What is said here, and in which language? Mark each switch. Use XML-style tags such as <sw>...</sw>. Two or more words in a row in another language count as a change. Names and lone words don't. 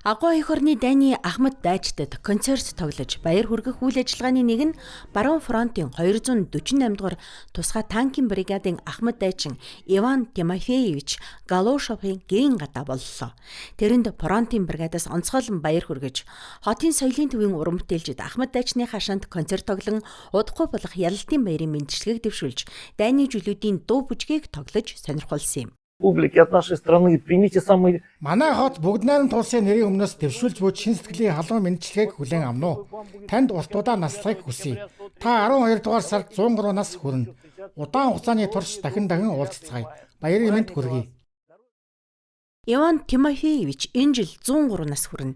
<mn>Агуу эх орны дайны Ахмад Дайчдад концерт тоглож баяр хүргэх үйл ажиллагааны нэг нь Баруун фронтын 248 дугаар тусгай танкын бригадын Ахмад Дайчин Иван Тимофеевич Галушовын гэрийн гадаа боллоо. Тэрэнд фронтын бригадаас онцгойлон баяр хүргэж, хотын соёлын төвийн уран бүтээлчид Ахмад Дайчны хашаанд концерт тоглон удахгүй болох ялалтын баярын мэндчилгээг дэвшүүлж, дайны жүлүүдийн дуу бүжгийг тоглож сонирхолсон юм.</mn> <ru>Публики от нашей страны примите самые.</ru> <mn>Манай хот бүгд найрамд улсын нэрийн өмнөөс дэвшүүлж буй чин сэтгэлийн халуун мэндчилгээг хүлээн авна уу. Танд ултуудаа наслахыг хүсье. Та 12 дугаар сард 103 нас хүрнэ. Удаан хугацааны турш дахин уулзцгаая. Баярын мэнд хүргэе. Иван Тимофеевич энэ жил 103 нас хүрнэ.</mn>